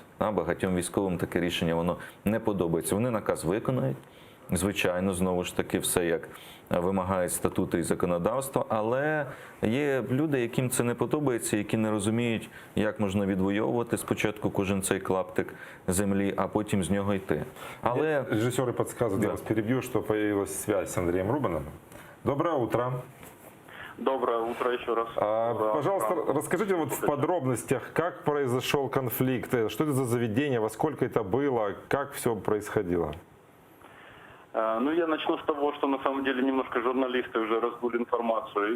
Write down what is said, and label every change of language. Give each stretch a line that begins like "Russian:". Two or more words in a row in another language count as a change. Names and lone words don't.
Ukrainian: Багатьом військовим таке рішення, воно не подобається. Вони наказ виконають, звичайно, знову ж таки, все як вимагають статути і законодавство, але є люди, яким це не подобається, які не розуміють, як можна відвоювати спочатку кожен цей клаптик землі, а потім з нього йти. Але
Russian: режиссеры подсказывают, я вас перебью, что появилась связь с Андреем Рубаном. Доброе утро. Доброе утро еще раз. Пожалуйста, расскажите вот в подробностях, как произошел конфликт, что это за заведение, во сколько это было, как все происходило? Ну, я начну с того, что на самом деле немножко журналисты уже раздули информацию.